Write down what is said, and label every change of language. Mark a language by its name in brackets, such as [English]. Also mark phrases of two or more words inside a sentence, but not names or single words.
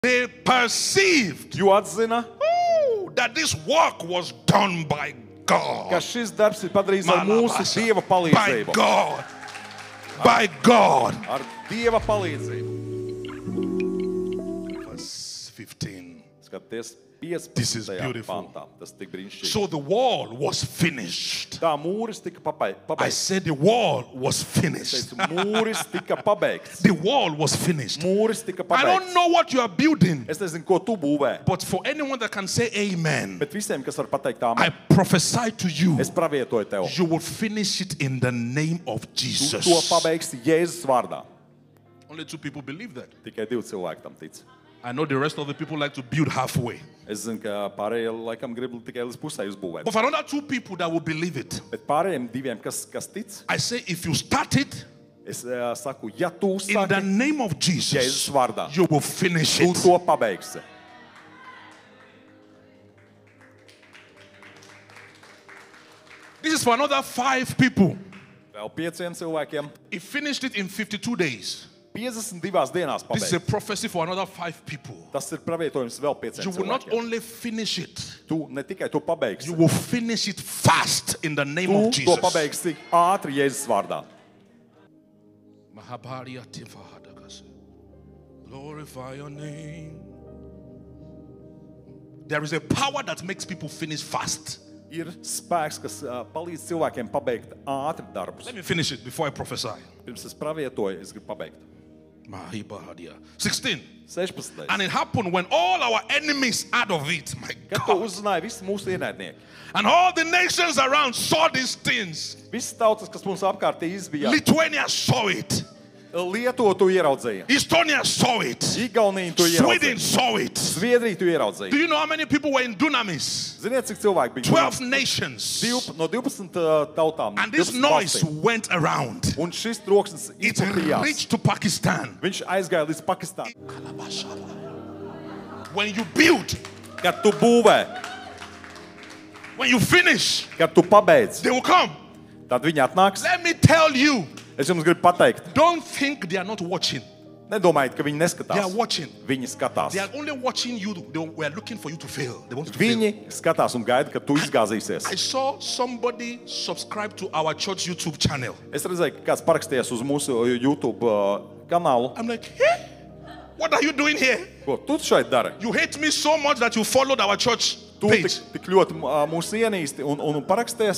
[English] They perceived [Latvian] Jo atzina, [English] that this work was done by [Latvian] ka [English] God. [Latvian] šis darbs ir padarīts ar mūsu Dieva [English] By [Latvian] palīdzību. [English] God. By God. [Latvian] Ar Dieva palīdzību. [English] Verse 15. [Latvian] Skaties, [English] This is 15. beautiful. [Latvian] pantā. Tas tik brīnišķīgi. [English] So the wall was finished. [Latvian] Tā mūris tika [English] I [Latvian] pabeigts. [English] said the wall was finished. [Latvian] Mūris tika pabeigts. [English] The wall was finished. [Latvian] Mūris tika [English] I don't [Latvian] pabeigts. [English] know what you are building, [Latvian] Es nezinu, ko tu būvē, [English] but for anyone that can say amen, [Latvian] bet visiem, kas var pateikt [English] I [Latvian] tā, [English] prophesy to you, [Latvian] es pravietoju tev. [English] you will finish it in the name of [Latvian] Tu [English] Jesus. [Latvian] to pabeigsi Jēzus vārdā. [English] Only 2 people believe that. [Latvian] Tikai 2 cilvēki tam tic. [English] I know the rest of the people like to build halfway. [Latvian] Es zinu, ka pārējie laikam grib tikai līdz pusē uzbūvēt. [English] But for another 2 people that will believe it, [Latvian] Bet pārējiem 2, kas tic, [English] I say if you start it [Latvian] es saku, ja tu [English] in the [Latvian] saki [English] name of [Latvian] Jēzus [English] Jesus, [Latvian] vārdā, [English] you will finish [Latvian] tu [English] it. [Latvian] to pabeigsi. [English] This is for another 5 people. [Latvian] Vēl 5 cilvēkiem [English] He finished it in 52 days. [Latvian] 52 dienās [English] This is a [Latvian] pabeigts. [English] prophecy for another 5 people. [Latvian] Tas ir pravietojums vēl 5 [English] You will not [Latvian] cilvēkiem. [English] only finish it, [Latvian] Tu ne tikai to pabeigsi, [English] you will finish it fast in the name of [Latvian] tu to [English] Jesus. [Latvian] pabeigsi ātri Jēzus vārdā. Mahabharya Tifahadagase. [English] Glorify your name. There is a power that makes people finish fast. [Latvian] Ir spēks, kas palīdz cilvēkiem pabeigt ātri darbus. [English] Let me finish it before I prophesy. [Latvian] Pirms es pravietoju, es gribu pabeigt. Mahabharya. 16. 16. [English] And it happened when all our enemies out of it, my [Latvian] Kad to [English] God, [Latvian] uzzināja visi mūsu ienaidnieki, [English] and all the nations around saw these things. [Latvian] visas tautas, kas mums apkārt izbija, [English] Lithuania saw it. [Latvian] Lietuva to ieraudzīja, [English] Estonia saw it. [Latvian] Igaunija to [English] Sweden [Latvian] ieraudzīja, [English] saw it. [Latvian] Zviedrija to [English] Do [Latvian] ieraudzīja. [English] you know how many people were in Dunamis? [Latvian] Ziniet, cik cilvēki bija? [English] 12 nations. [Latvian] No 12 tautām. [English] And this [Latvian] 12 [English] noise [Latvian] valstīm. [English] went around. [Latvian] Un šis troksnis [English] It [Latvian] izplatījās. [English] reached to Pakistan. [Latvian] Viņš aizgāja līdz Pakistānai. [English] When you build, [Latvian] Kad tu būvē, [English] when you finish, [Latvian] kad tu pabeidz, [English] they will come. [Latvian] tad viņi atnāks. [English] Let me tell you, [Latvian] Es jums gribu pateikt, [English] don't think they are not watching. [Latvian] nedomājiet, ka viņi [English] They [Latvian] neskatās. [English] are watching. [Latvian] Viņi skatās. [English] They are only watching you. They were looking for you to fail. They want you to fail. [Latvian] Viņi skatās un gaida, kad tu izgāzīsies. [English] I saw somebody subscribe to our church YouTube channel. [Latvian] Es redzēju, ka kāds parakstījās uz mūsu YouTube kanālu. [English] I'm like, hey, what are you doing here? [Latvian] Ko tu šeit dari? [English] You hate me so much that you followed our church [Latvian] Tu [English] page. [Latvian] tik ļoti mūs ienīsti un paraksties.